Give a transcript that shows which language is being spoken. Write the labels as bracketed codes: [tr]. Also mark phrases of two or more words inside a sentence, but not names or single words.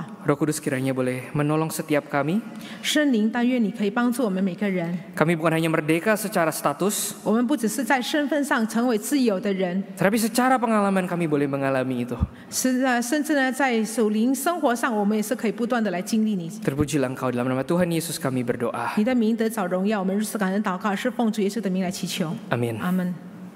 [id] Roh Kudus kiranya boleh menolong setiap kami. [zh] 圣灵，但愿你可以帮助我们每个人。 [id] Kami bukan hanya merdeka secara status, [zh] 我们不只是在身份上成为自由的人， [id] tetapi secara pengalaman kami boleh mengalami itu. [zh] 甚至呢，在属灵生活上，我们也是可以不断的来经历你。 [id] Terpujilah Engkau, dalam nama Tuhan Yesus kami berdoa. [zh] 你的名得找荣耀，我们如此感恩祷告，是奉主耶稣的名来祈求。 [id] Amin. [zh] 阿门。